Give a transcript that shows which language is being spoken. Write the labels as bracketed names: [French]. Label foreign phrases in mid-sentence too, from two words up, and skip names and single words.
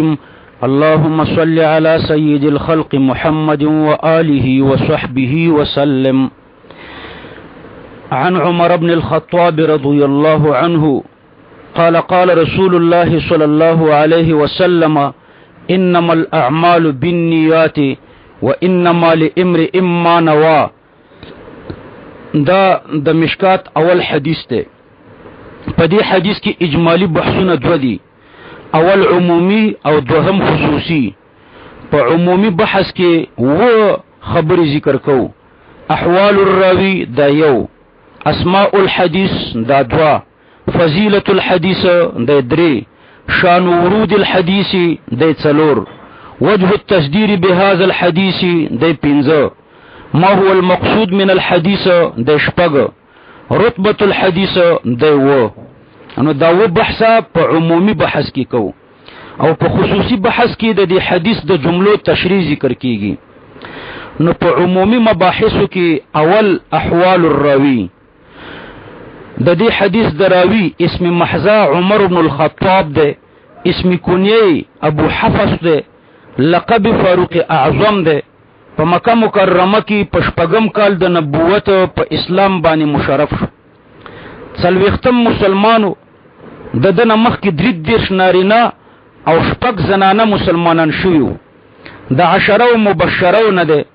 [Arabic] اللهم صل على سيد الخلق محمد وآله وصحبه وسلم. عن عمر بن الخطاب رضي الله عنه قال قال رسول الله صلى الله عليه وسلم: إنما الأعمال بالنيات وإنما لامرئ ما نوى. [Pashto] دا د مشکات اول حدیث ته. په دې حدیث کې اجمالی بحثونه دو دي، اول عمومی او دوهم خصوصی. په عمومی بحث کې و خبرې ذکر کو، [Arabic] احوال الراوی [Pashto] دا یو، [Arabic] اسماء الحدیث [Pashto] دا دوا، [Arabic] فضیلت الحدیث [Pashto] دا درې، [Arabic] شان ورود الحدیث [Pashto] دا څلور، [Arabic] وجه التصدیر بهذا الحدیث [Pashto] دا پنځه، [Arabic] ما هو المقصود من الحديث [Pashto] د شپږ، [Arabic] رتبه الحديث د و. [Pashto] نو دا و بحثه په عمومي بحث کې کو، او په خصوصي بحث کې د دې حدیث د جملو تشریح ذکر کیږي. نو په عمومي مباحثو کې اول [Arabic] احوال الراوی. [Pashto] د دې حدیث د راوی اسم محض عمر بن الخطاب ده، اسم کنیه ابو حفص ده، لقب فاروق اعظم ده. په مکه مکرمه کې په شپږم کال د نبوت په اسلام باندې مشرف شو. څلوېښتم مسلمانو، د دنه مخکې 33 نارینه او 6 زنانه مسلمانان شوي. د 10 مبشرو نه ده.